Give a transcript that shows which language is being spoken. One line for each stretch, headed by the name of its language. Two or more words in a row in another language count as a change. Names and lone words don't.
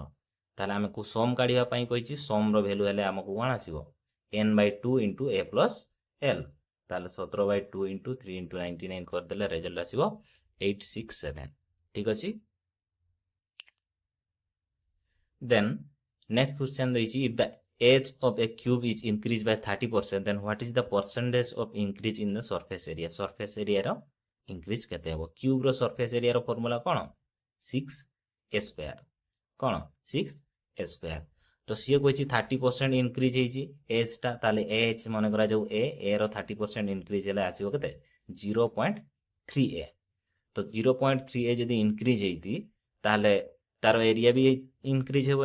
Odia: ତାହେଲେ ଆମକୁ ସମ୍ କାଢିବା ପାଇଁ କହିଛି, ସମ୍ ର ଭ୍ୟାଲୁ ହେଲେ ଆମକୁ କ'ଣ ଆସିବ n/2
English: into a plus l.
Odia: ତାହେଲେ 17/2 ଇଣ୍ଟୁ 3 ଇଣ୍ଟୁ 99 କରିଦେଲେ ରେଜଲ୍ଟ ଆସିବ 867। ଠିକ ଅଛି।
English: then next question ଦେଇଛି if the edge of a cube is increased by 30% then what is the percentage of increase in the surface area? surface area ର increase
Odia: କେତେ ହେବ?
English: କ୍ୟୁବ ର surface area ର ଫର୍ମୁଲା କ'ଣ 6a²।
Odia: କ'ଣ 6a²। ତ ସିଏ କହିଛି 30% ଇନକ୍ରିଜ ହେଇଛି ଏଜ୍ ଟା। ତାହେଲେ ଏଜ୍ ମନେ କରାଯାଉ ଏ ର 30% ଇନକ୍ରିଜ ହେଲେ ଆସିବ କେତେ 0.3a। ତ 0.3a ଯଦି ଇନକ୍ରିଜ ହେଇଛି ତାହେଲେ ତାର ଏରିଆ ବି ଇନକ୍ରିଜ ହେବ।